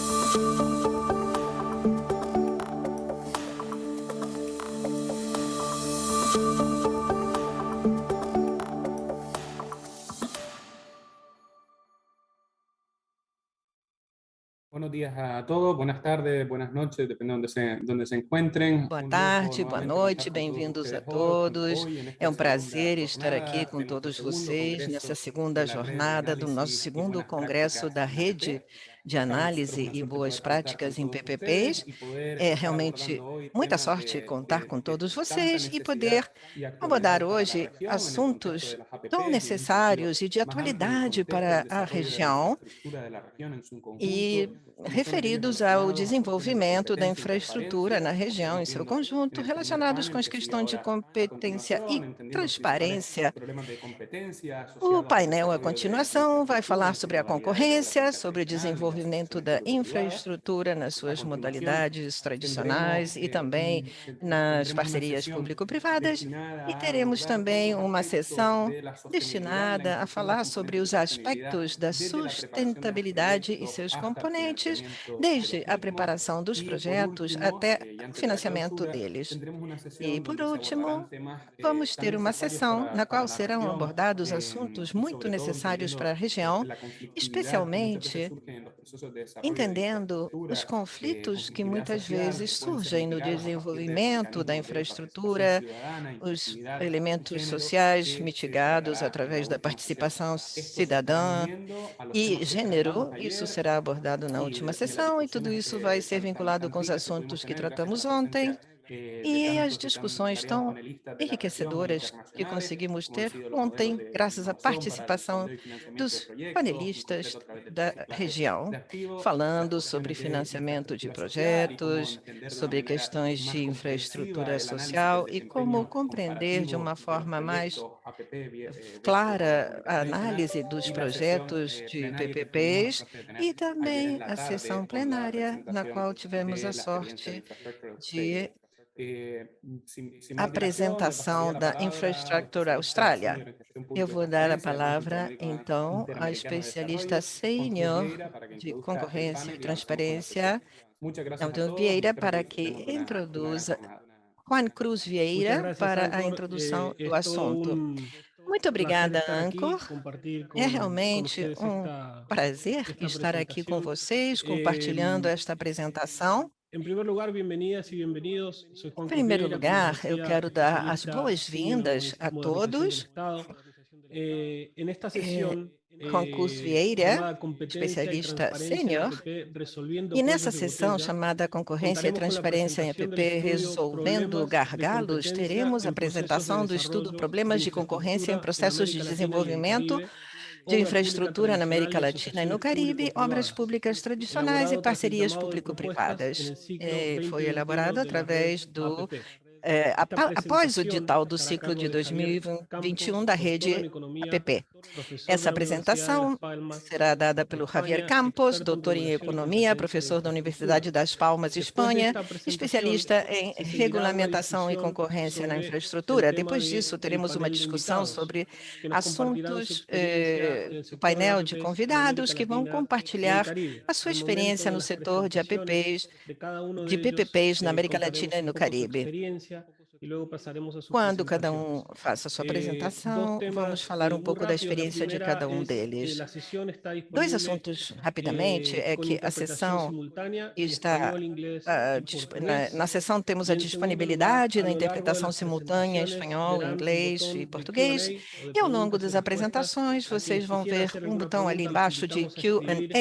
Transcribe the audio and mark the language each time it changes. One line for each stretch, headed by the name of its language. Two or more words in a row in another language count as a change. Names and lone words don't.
Spanish: Buenos días a todos, buenas tardes, buenas noches, depende donde se encuentren.
Portuguese: Boa
Spanish: Un lujo
Portuguese: tarde, boa
Spanish: nuevamente contar
Portuguese: noite,
Spanish: con todos
Portuguese: bem-vindos a
Spanish: ustedes
Portuguese: todos.
Spanish: hoy en
Portuguese: É
Spanish: esta
Portuguese: um
Spanish: segunda
Portuguese: prazer estar aqui
Spanish: jornada
Portuguese: com
Spanish: de nuestro
Portuguese: todos
Spanish: segundo
Portuguese: vocês nessa
Spanish: congreso
Portuguese: segunda
Spanish: de la red de
Portuguese: jornada do nosso
Spanish: análisis y
Portuguese: segundo
Spanish: buenas
Portuguese: congresso
Spanish: prácticas
Portuguese: da
Spanish: en
Portuguese: Rede
Spanish: APP.
Portuguese: de
Spanish: Para nosotros es
Portuguese: Análise
Spanish: una
Portuguese: e
Spanish: suerte
Portuguese: Boas
Spanish: poder contar con
Portuguese: Práticas em
Spanish: todos ustedes
Portuguese: PPPs.
Spanish: y poder
Portuguese: É
Spanish: estar
Portuguese: realmente
Spanish: abordando hoy
Portuguese: muita
Spanish: temas
Portuguese: sorte contar com
Spanish: de
Portuguese: todos
Spanish: tanta
Portuguese: vocês e
Spanish: necesidad
Portuguese: poder
Spanish: y
Portuguese: abordar
Spanish: actualidad para la
Portuguese: hoje
Spanish: región en el contexto de
Portuguese: assuntos
Spanish: las
Portuguese: tão
Spanish: APPs y en un sentido
Portuguese: necessários e de
Spanish: más amplio en el
Portuguese: atualidade
Spanish: contexto del
Portuguese: para a
Spanish: desarrollo de la
Portuguese: região
Spanish: infraestructura de la región en su
Portuguese: e
Spanish: conjunto, como son aquellos
Portuguese: referidos ao
Spanish: relacionados a cuestiones de
Portuguese: desenvolvimento da
Spanish: competencia y
Portuguese: infraestrutura na
Spanish: transparencia, como
Portuguese: região em
Spanish: estamos
Portuguese: seu
Spanish: viendo en
Portuguese: conjunto,
Spanish: el primer
Portuguese: relacionados com
Spanish: panel
Portuguese: as
Spanish: que sigue
Portuguese: questões de
Spanish: ahora a
Portuguese: competência e
Spanish: continuación, entendiendo principales
Portuguese: transparência.
Spanish: problemas de competencia
Portuguese: O
Spanish: asociados al
Portuguese: painel, a
Spanish: desarrollo de
Portuguese: continuação, vai
Spanish: infraestructura
Portuguese: falar
Spanish: en sus
Portuguese: sobre a
Spanish: modalidades
Portuguese: concorrência,
Spanish: públicas
Portuguese: sobre o
Spanish: tradicionales y
Portuguese: desenvolvimento
Spanish: asociaciones
Portuguese: da
Spanish: público-privadas.
Portuguese: infraestrutura nas
Spanish: A
Portuguese: suas
Spanish: continuación,
Portuguese: modalidades
Spanish: tendremos,
Portuguese: tradicionais e também nas
Spanish: tendremos una
Portuguese: parcerias
Spanish: sesión
Portuguese: público-privadas. E
Spanish: destinada a
Portuguese: teremos
Spanish: abordar todos
Portuguese: também
Spanish: los
Portuguese: uma
Spanish: aspectos
Portuguese: sessão
Spanish: de la sostenibilidad, la
Portuguese: destinada a
Spanish: inclusión, los
Portuguese: falar sobre
Spanish: componentes de
Portuguese: os
Spanish: sostenibilidad,
Portuguese: aspectos da
Spanish: desde la preparación de los
Portuguese: sustentabilidade e
Spanish: proyectos
Portuguese: seus
Spanish: hasta el
Portuguese: componentes,
Spanish: financiamiento de los
Portuguese: desde a
Spanish: mismos.
Portuguese: preparação dos
Spanish: Y por
Portuguese: projetos
Spanish: último,
Portuguese: até
Spanish: y
Portuguese: o
Spanish: antes de la
Portuguese: financiamento
Spanish: clausura,
Portuguese: deles.
Spanish: tendremos una
Portuguese: E,
Spanish: sesión
Portuguese: por
Spanish: donde se abordarán
Portuguese: último,
Spanish: temas
Portuguese: vamos
Spanish: tan
Portuguese: ter uma
Spanish: necesarios
Portuguese: sessão na qual
Spanish: para la
Portuguese: serão
Spanish: región
Portuguese: abordados assuntos
Spanish: y
Portuguese: muito
Spanish: sobre todo
Portuguese: necessários para a
Spanish: entendiendo
Portuguese: região,
Spanish: la conflictividad que muchas veces
Portuguese: especialmente
Spanish: surge en los procesos de desarrollo de
Portuguese: entendendo os
Spanish: infraestructura,
Portuguese: conflitos que
Spanish: conflictividad
Portuguese: muitas
Spanish: social
Portuguese: vezes
Spanish: que pueden ser
Portuguese: surgem no
Spanish: mitigados a partir de
Portuguese: desenvolvimento da
Spanish: mecanismos de participación
Portuguese: infraestrutura,
Spanish: ciudadana,
Portuguese: os
Spanish: inclusividad y
Portuguese: elementos
Spanish: género
Portuguese: sociais
Spanish: que se
Portuguese: mitigados
Spanish: tratará en la
Portuguese: através da
Spanish: última sesión.
Portuguese: participação
Spanish: Esto se estará
Portuguese: cidadã
Spanish: uniendo a los temas
Portuguese: e
Spanish: que tratamos
Portuguese: gênero. Isso
Spanish: ayer
Portuguese: será abordado na
Spanish: y
Portuguese: última
Spanish: de las
Portuguese: sessão, e tudo
Spanish: discusiones
Portuguese: isso vai ser vinculado
Spanish: tan
Portuguese: com os
Spanish: ricas que pudimos
Portuguese: assuntos que
Spanish: tener gracias a
Portuguese: tratamos
Spanish: la
Portuguese: ontem
Spanish: presencia de
Portuguese: e as
Spanish: tantos y tan
Portuguese: discussões
Spanish: variados
Portuguese: tão
Spanish: panelistas de la región e
Portuguese: enriquecedoras que
Spanish: internacionales,
Portuguese: conseguimos
Spanish: como han
Portuguese: ter
Spanish: sido los modelos
Portuguese: ontem,
Spanish: de
Portuguese: graças à
Spanish: innovación para el
Portuguese: participação
Spanish: fondeo y financiamiento de
Portuguese: dos
Spanish: proyectos, en
Portuguese: panelistas
Spanish: concreto a través del
Portuguese: da
Spanish: reciclaje de
Portuguese: região,
Spanish: activos, las
Portuguese: falando sobre
Spanish: cuestiones de
Portuguese: financiamento de
Spanish: infraestructura social y cómo
Portuguese: projetos,
Spanish: entender de una
Portuguese: sobre
Spanish: manera
Portuguese: questões
Spanish: más
Portuguese: de
Spanish: comprensiva
Portuguese: infraestrutura
Spanish: el análisis del
Portuguese: social e como
Spanish: desempeño
Portuguese: compreender de uma
Spanish: comparativo de los
Portuguese: forma mais
Spanish: proyectos APP versus la
Portuguese: clara
Spanish: República
Portuguese: a
Spanish: Tradicional
Portuguese: análise dos
Spanish: y la sesión
Portuguese: projetos de
Spanish: plenaria que tuvimos la
Portuguese: PPPs
Spanish: suerte de tener
Portuguese: e
Spanish: ayer en
Portuguese: também
Spanish: la
Portuguese: a sessão
Spanish: tarde con la
Portuguese: plenária, na
Spanish: presentación
Portuguese: qual tivemos a
Spanish: de la experiencia de
Portuguese: sorte
Spanish: Infrastructure Australia.
Portuguese: de
Spanish: Sin más dilación, le pasaría
Portuguese: apresentação
Spanish: la
Portuguese: da
Spanish: palabra al
Portuguese: Infrastructure
Spanish: especialista
Portuguese: Austrália.
Spanish: senior en gestión
Portuguese: Eu
Spanish: pública y
Portuguese: vou dar a
Spanish: transparencia del Banco
Portuguese: palavra, então, à
Spanish: Interamericano de
Portuguese: especialista
Spanish: Desarrollo, Juan Cruz
Portuguese: sênior
Spanish: Vieira, para que
Portuguese: de
Spanish: introduzca el
Portuguese: concorrência e
Spanish: panel y avancemos con la sesión.
Portuguese: transparência,
Spanish: Muchas gracias a
Portuguese: Elton
Spanish: todos y
Portuguese: Vieira,
Spanish: espero que
Portuguese: para que
Spanish: disfrutemos de una gran
Portuguese: introduza,
Spanish: jornada.
Portuguese: Juan Cruz
Spanish: Muchas
Portuguese: Vieira,
Spanish: gracias,
Portuguese: para a
Spanish: Anchor.
Portuguese: introdução do
Spanish: Es todo
Portuguese: assunto. Muito
Spanish: un placer
Portuguese: obrigada,
Spanish: estar aquí,
Portuguese: Anchor.
Spanish: compartir
Portuguese: É
Spanish: con
Portuguese: realmente
Spanish: ustedes
Portuguese: um prazer
Spanish: esta
Portuguese: estar aqui com
Spanish: presentación.
Portuguese: vocês, compartilhando esta apresentação.
Spanish: En primer lugar, bienvenidas y bienvenidos. Soy
Portuguese: Em
Spanish: Juan Cruz
Portuguese: primeiro
Spanish: Vieira, como les
Portuguese: lugar, eu
Spanish: decía,
Portuguese: quero dar as
Spanish: especialista senior en
Portuguese: boas-vindas a
Spanish: modernización del
Portuguese: todos.
Spanish: Estado. En esta
Portuguese: É,
Spanish: sesión
Portuguese: Juan Cruz Vieira,
Spanish: llamada Competencia y
Portuguese: especialista
Spanish: Transparencia en
Portuguese: sênior,
Spanish: APP, resolviendo
Portuguese: e nessa
Spanish: cuellos de
Portuguese: sessão
Spanish: botella,
Portuguese: chamada Concorrência e
Spanish: contaremos con la
Portuguese: Transparência em
Spanish: presentación del
Portuguese: EPP
Spanish: estudio
Portuguese: Resolvendo Problemas de Gargalos,
Spanish: Competencia
Portuguese: teremos a
Spanish: en Procesos de
Portuguese: apresentação do estudo
Spanish: Desarrollo de
Portuguese: Problemas de Concorrência em
Spanish: Infraestructura en
Portuguese: Processos de
Spanish: América Latina y el
Portuguese: Desenvolvimento
Spanish: Caribe,
Portuguese: de
Spanish: obra pública
Portuguese: Infraestrutura na
Spanish: tradicional
Portuguese: América
Spanish: y
Portuguese: Latina e no
Spanish: asociaciones
Portuguese: Caribe, obras
Spanish: público-privadas,
Portuguese: públicas tradicionais e
Spanish: elaborado tras el
Portuguese: parcerias
Spanish: llamado de propuestas en
Portuguese: público-privadas.
Spanish: el ciclo
Portuguese: Foi
Spanish: 2021
Portuguese: elaborado
Spanish: de la red
Portuguese: através do
Spanish: APP. Esta
Portuguese: após o
Spanish: presentación
Portuguese: edital do
Spanish: estará a
Portuguese: ciclo de
Spanish: cargo de Javier
Portuguese: 2021
Spanish: Campos,
Portuguese: da
Spanish: doctor en
Portuguese: rede
Spanish: Economía,
Portuguese: APP.
Spanish: profesor de
Portuguese: Essa
Spanish: la Universidad de Las
Portuguese: apresentação
Spanish: Palmas,
Portuguese: será dada pelo Javier
Spanish: España,
Portuguese: Campos,
Spanish: experto en
Portuguese: doutor em
Spanish: regulación y
Portuguese: Economia,
Spanish: competencia de
Portuguese: professor da
Spanish: infraestructura.
Portuguese: Universidade das Palmas,
Spanish: Después de
Portuguese: Espanha,
Spanish: esta presentación,
Portuguese: especialista em
Spanish: se seguirá una
Portuguese: regulamentação e
Spanish: discusión
Portuguese: concorrência na
Spanish: sobre el
Portuguese: infraestrutura.
Spanish: tema
Portuguese: Depois disso,
Spanish: del
Portuguese: teremos uma
Spanish: panel de
Portuguese: discussão
Spanish: invitados,
Portuguese: sobre
Spanish: que nos compartirán su
Portuguese: assuntos,
Spanish: experiencia en el
Portuguese: o
Spanish: sector de
Portuguese: painel de
Spanish: APPs en América
Portuguese: convidados que vão
Spanish: Latina y el
Portuguese: compartilhar
Spanish: Caribe.
Portuguese: a sua
Spanish: Al momento
Portuguese: experiência
Spanish: de
Portuguese: no
Spanish: las
Portuguese: setor de
Spanish: presentaciones
Portuguese: APPs,
Spanish: de cada uno
Portuguese: de
Spanish: de ellos,
Portuguese: PPPs na América Latina e
Spanish: contaremos un
Portuguese: no
Spanish: poco su
Portuguese: Caribe.
Spanish: experiencia y luego pasaremos a su
Portuguese: Quando cada
Spanish: presentación.
Portuguese: faça a sua
Spanish: Dos
Portuguese: apresentação, vamos
Spanish: temas
Portuguese: falar um
Spanish: muy
Portuguese: pouco da
Spanish: rápidos. La
Portuguese: experiência de
Spanish: primera
Portuguese: cada
Spanish: es
Portuguese: deles.
Spanish: la sesión está
Portuguese: Dois
Spanish: disponible
Portuguese: assuntos, rapidamente, é
Spanish: con
Portuguese: que a
Spanish: interpretación
Portuguese: sessão
Spanish: simultánea en
Portuguese: está
Spanish: español, inglés y
Portuguese: na
Spanish: portugués.
Portuguese: sessão temos
Spanish: Y
Portuguese: a
Spanish: en segundo lugar,
Portuguese: disponibilidade
Spanish: a
Portuguese: na
Spanish: lo largo de
Portuguese: interpretação
Spanish: las
Portuguese: simultânea em
Spanish: presentaciones
Portuguese: espanhol,
Spanish: verán un
Portuguese: inglês e
Spanish: botón de
Portuguese: português,
Spanish: Q&A o de
Portuguese: e ao longo
Spanish: preguntas y
Portuguese: das
Spanish: respuestas.
Portuguese: apresentações
Spanish: A
Portuguese: vocês
Spanish: quienes
Portuguese: vão
Spanish: quisieran
Portuguese: ver
Spanish: hacer
Portuguese: um
Spanish: alguna
Portuguese: botão ali
Spanish: pregunta, les
Portuguese: embaixo de
Spanish: invitamos a escribir